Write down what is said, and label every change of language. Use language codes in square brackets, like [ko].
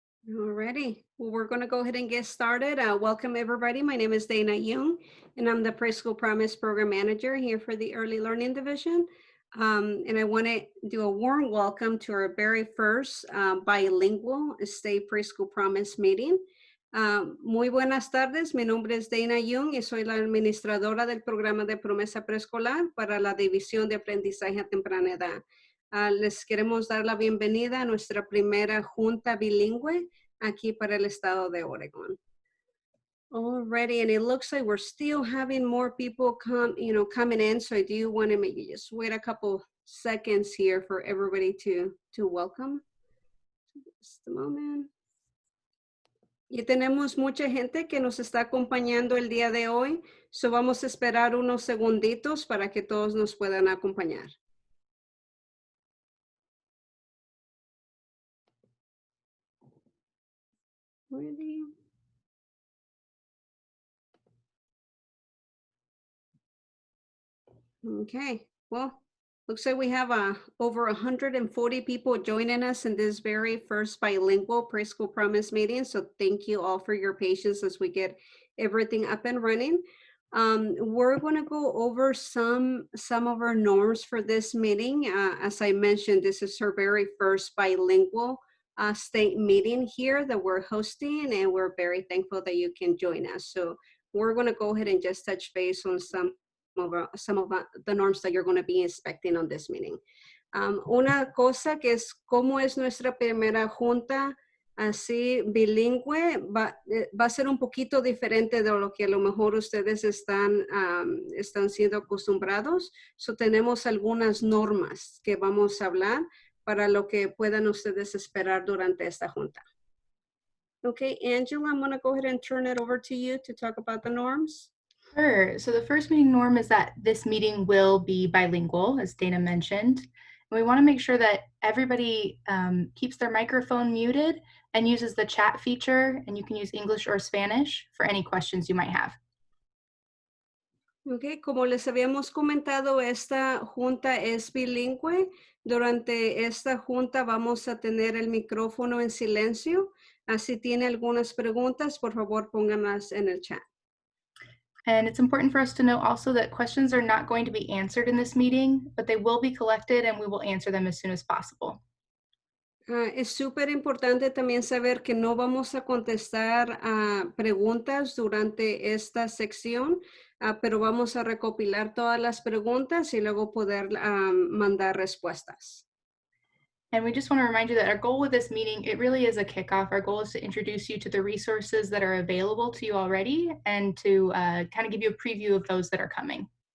[en] Alrighty, well, we're going to go ahead and get started. Welcome everybody. My name is Dana Young, and I'm the Preschool Promise Program Manager here for the Early Learning Division. And I want to do a warm welcome to our very first bilingual State Preschool Promise meeting. [es] Muy buenas tardes, mi nombre es Dana Young y soy la administradora del programa de promesa preescolar para la División de Aprendizaje a Temprana Edad. Les queremos dar la bienvenida a nuestra primera junta bilingüe aquí para el estado de Oregon. [en] Already, and it looks like we're still having more people coming in. So I do want to maybe just wait a couple seconds here for everybody to welcome. Just a moment. [es] Y tenemos mucha gente que nos está acompañando el día de hoy. So vamos a esperar unos segunditos para que todos nos puedan acompañar. [en] Ready? Okay, well, looks like we have over 140 people joining us in this very first bilingual Preschool Promise meeting. So thank you all for your patience as we get everything up and running. We're going to go over some of our norms for this meeting. As I mentioned, this is our very first bilingual state meeting here that we're hosting, and we're very thankful that you can join us. So we're going to go ahead and just touch base on some of the norms that you're going to be inspecting on this meeting. [es] Una cosa que es como es nuestra primera junta así bilingüe, va a ser un poquito diferente de lo que a lo mejor ustedes están siendo acostumbrados. So tenemos algunas normas que vamos a hablar para lo que puedan ustedes esperar durante esta junta. [en] Okay, Angela, I'm going to go ahead and turn it over to you to talk about the norms. Sure. So the first meeting norm is that this meeting will be bilingual, as Dana mentioned. And we want to make sure that everybody keeps their microphone muted and uses the chat feature, and you can use English or Spanish for any questions you might have. [es] Okay, como les habíamos comentado, esta junta es bilingüe. Durante esta junta vamos a tener el micrófono en silencio. Si tiene algunas preguntas, por favor, pónganlas en el chat. [en] And it's important for us to note also that questions are not going to be answered in this meeting, but they will be collected and we will answer them as soon as possible. [es] Es súper importante también saber que no vamos a contestar preguntas durante esta sección, pero vamos a recopilar todas las preguntas y luego poder mandar respuestas. [en] And we just want to remind you that our goal with this meeting, it really is a kickoff. Our goal is to introduce you to the resources that are available to you already and to kind of give you a preview of those that are coming.